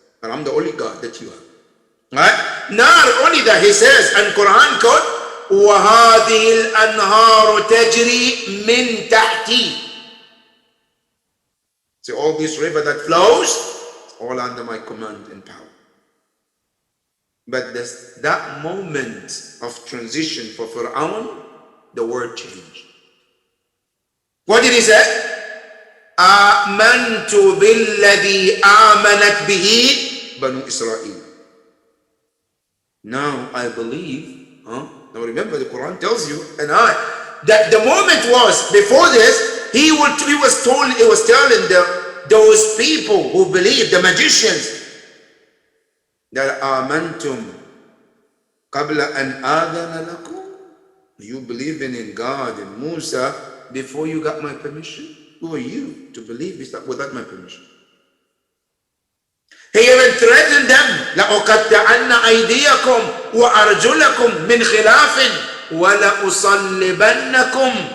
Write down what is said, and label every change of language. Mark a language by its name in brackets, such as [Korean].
[English] And I'm the only God that you have. Right? Not only that, he says, and Quran quote, [Arabic] وَهَذِهِ الْأَنْهَارُ تَجْرِي مِنْ تَحْتِي. [English] See, all this river that flows, all under my command and power. But that moment of transition for Fir'aun, the word changed. What did he say? [Arabic] آمنت بالذي آمنت به بنو إسرائيل. [English] Now I believe, Now remember the Quran tells you and I, that the moment was, before this, he was telling those people who believe, the magicians, that [Arabic] آمنتم قبل أن آذن لكم. [English] You believing in God and Musa before you got my permission? Who are you to believe this without my permission? He even threatened them, [Arabic] لَأُقَطِّعَنَّ أَيْدِيَكُمْ وَأَرْجُلَكُمْ مِنْ خِلَافٍ وَلَأُصَلِّبَنَّكُمْ.